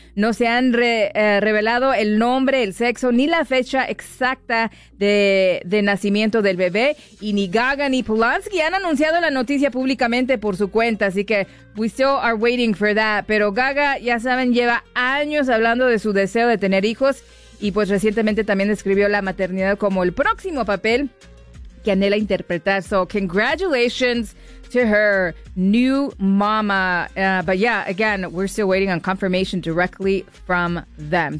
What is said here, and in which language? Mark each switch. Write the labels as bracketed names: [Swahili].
[Spanish] No se han revelado el nombre, el sexo, ni la fecha exacta de nacimiento del bebé. Y ni Gaga ni Polanski han anunciado la noticia públicamente por su cuenta. Así que [English] we still are waiting for that. [Spanish] Pero Gaga, ya saben, lleva años hablando de su deseo de tener hijos. Y pues recientemente también describió la maternidad como el próximo papel que anhela interpretar. [English] So, congratulations to her new mama. But yeah, again, we're still waiting on confirmation directly from them.